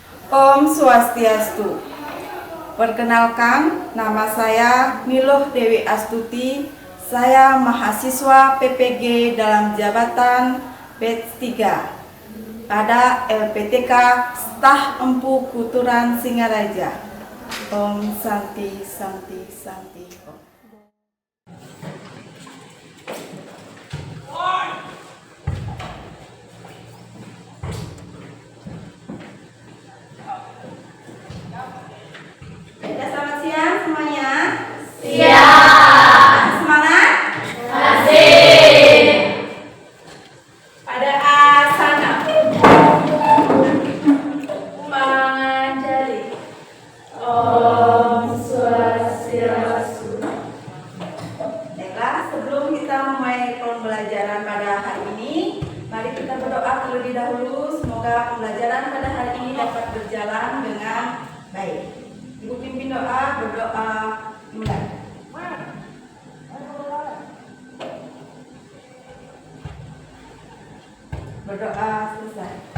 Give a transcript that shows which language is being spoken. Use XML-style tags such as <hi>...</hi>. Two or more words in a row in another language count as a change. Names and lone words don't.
<sa>Om Swastiastu.</sa> <id>Perkenalkan, nama saya Miloh Dewi Astuti. Saya mahasiswa PPG dalam jabatan batch 3 pada LPTK Staf Empu Kuturan Singaraja.</id> <sa>Om Santi Santi Santi Om.</sa> <id>Selamat siang semuanya. Siap. Semangat. Asik. Pada asana Manjari.</id> <sa>Om Swastiastu.</sa> <id>Baiklah, sebelum kita memulai pembelajaran pada hari ini, mari kita berdoa terlebih dahulu. Semoga pembelajaran pada hari ini dapat berjalan dengan baik. Ibu pimpin doa, berdoa mulai. Berdoa selesai.</id>